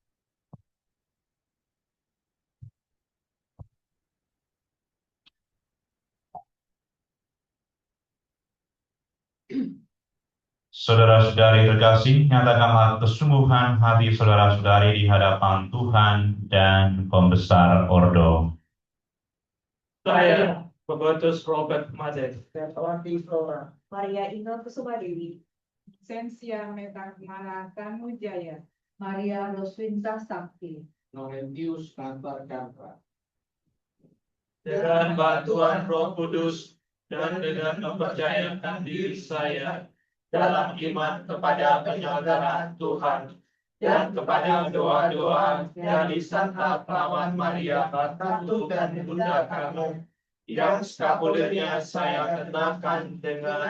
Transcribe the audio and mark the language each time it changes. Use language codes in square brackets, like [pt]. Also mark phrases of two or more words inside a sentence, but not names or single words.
[id] saudara-saudari terkasih, nyatakanlah kesungguhan hati saudara-saudari di hadapan Tuhan dan Pembesar Ordo. Saya, Robertus Robert Madek, Ferawati Flora, Maria Inge Kusumadewi, Sensia Metakmana Tanujaya, Maria Roswinta Sakti, Laurentius Karta Chandra, dengan bantuan Roh Kudus dan dengan mempercayakan diri saya dalam iman kepada penyelenggaraan Tuhan dan kepada doa-doa dari Santa Perawan Maria, Ratu dan Bunda kami, yang skapulirnya saya kenakan dengan